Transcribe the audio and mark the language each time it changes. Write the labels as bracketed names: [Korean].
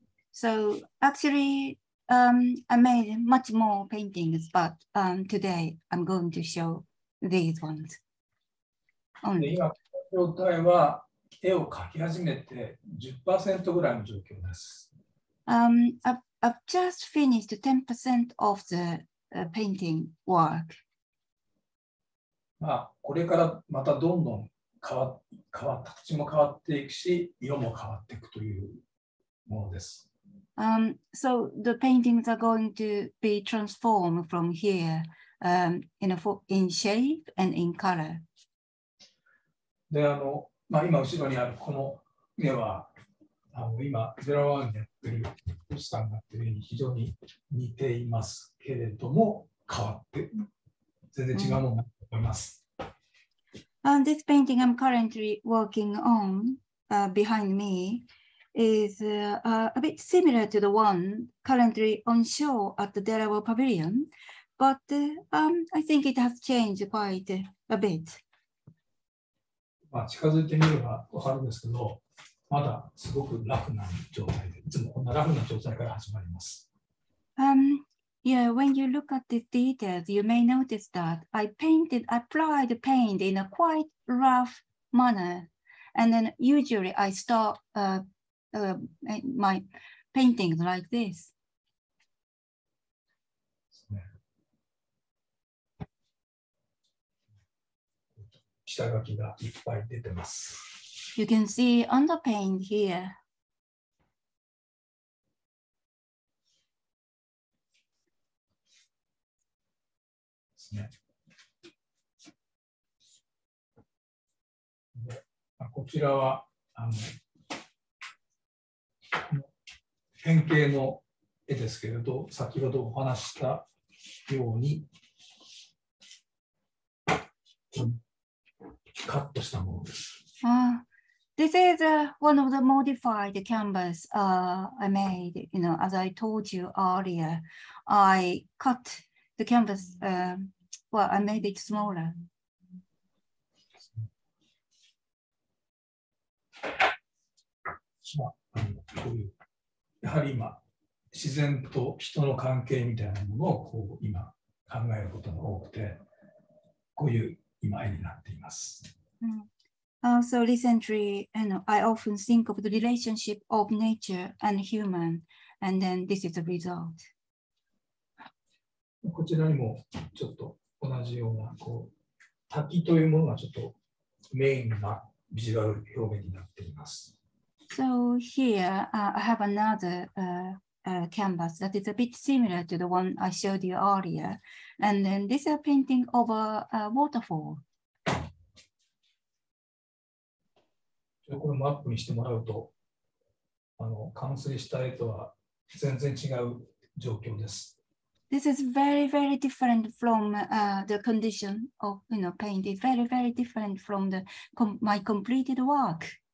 [English] So actually, I made much more paintings, but today I'm going to show these ones. [Japanese] 今の状態は絵を描き始めて 10% ぐらいの状況です。 [English] I've just finished 10% of the painting work. [Japanese] これからまたどんどん形も変わっていくし、色も変わっていくというものです。 [English] So the paintings are going to be transformed from here in shape and in color. [Japanese] で、今後ろにあるこの絵は、今、01でやってる星さんがやってる絵に非常に似ていますけれども、変わって、全然違うものになると思います。 [English] This painting I'm currently working on behind me is a bit similar to the one currently on show at the Warr Pavilion, but I think it has changed quite a bit. [Japanese] 近づいてみれば分かるんですけど、まだすごくラフな状態で、いつもこんなラフな状態から始まります。 [English] Yeah, when you look at the details, you may notice that I applied the paint in a quite rough manner. And then usually I start my paintings like this. [Japanese] 下書きがいっぱい出てます。 [English] You can see underpaint here. [Japanese] こちらは変形の絵ですけれど、先ほどお話ししたようにカットしたものです。 [English] This is one of the modified canvas I made. As I told you earlier, I cut the canvas. Well, I made it smaller. [Japanese] こういうやはり今自然と人の関係みたいなものを今考えることが多くて、こういう今絵になっています。 [English] So recently, I often think of the relationship of nature and human, and then this is the result. [Japanese] こちらにもちょっと同じような滝というものがちょっとメインなビジュアル表現になっています。 [English] So here I have another canvas that is a bit similar to the one I showed you earlier, and then this is a painting of a waterfall. [Japanese] これもアップにしてもらうと、完成した絵とは全然違う状況です。 [English] This is very, very different from the condition of paint. It's very, very different from my completed work.